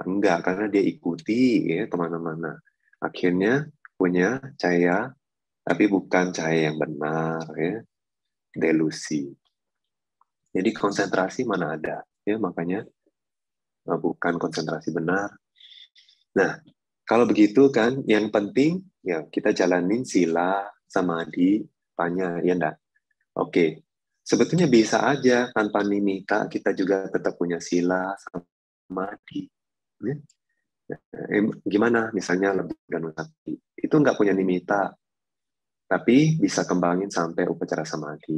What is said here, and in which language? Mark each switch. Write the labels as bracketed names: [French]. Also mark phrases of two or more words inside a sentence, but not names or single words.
[Indonesian] Enggak, karena dia ikuti ya kemana-mana. Akhirnya punya cahaya, tapi bukan cahaya yang benar ya, delusi. Jadi konsentrasi mana ada ya, makanya bukan konsentrasi benar. Nah, kalau begitu kan, yang penting ya kita jalanin sila, samadhi, panya, ya enggak? Oke, sebetulnya bisa aja tanpa nimita kita juga tetap punya sila, samadhi. Ya? Gimana? Misalnya lebih dan sakti, itu nggak punya nimita, tapi bisa kembangin sampai upacara samadhi.